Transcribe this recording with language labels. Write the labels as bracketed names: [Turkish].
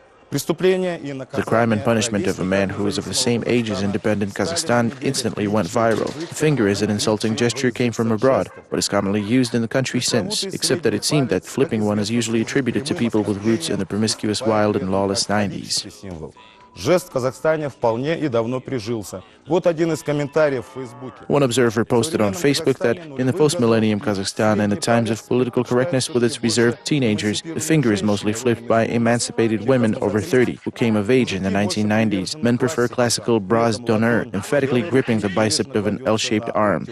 [English] The crime and punishment of a man who is of the same age as independent Kazakhstan instantly went viral. The finger as an insulting gesture came from abroad, but is commonly used in the country since, except that it seemed that flipping one is usually attributed to people with roots in the promiscuous, wild and lawless 90s. [Russian] Жест в Казахстане вполне и давно прижился. Вот один из комментариев в Фейсбуке. [English] One observer posted on Facebook that in the post-millennium Kazakhstan and the times of political correctness with its reserved teenagers, the finger is mostly flipped by emancipated women over 30 who came of age in the 1990s. Men prefer classical bras d'honneur, emphatically gripping the bicep of an L-shaped arm.